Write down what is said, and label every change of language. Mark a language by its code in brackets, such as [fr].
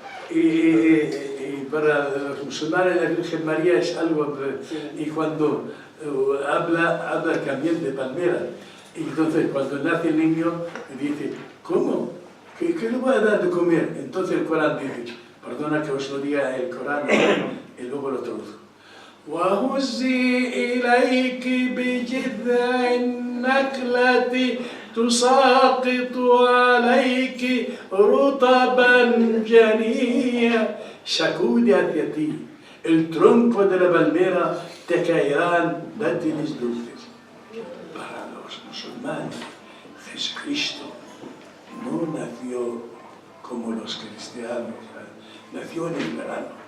[es] Y para los musulmanes la Virgen María es algo, y cuando habla también de palmera. Y entonces cuando nace el niño dice: ¿cómo? ¿Qué le voy a dar de comer? Entonces el Corán dice, perdona que os lo diga el Corán y luego lo traduzco. [ar] وهزي إليك بجذع النخلة تساقط عليك رطبا جنيا. [es] Sacude hacia ti el tronco de la palmera, te caerán dátiles dulces. Para los musulmanes, Jesucristo no nació como los cristianos, nació en el verano.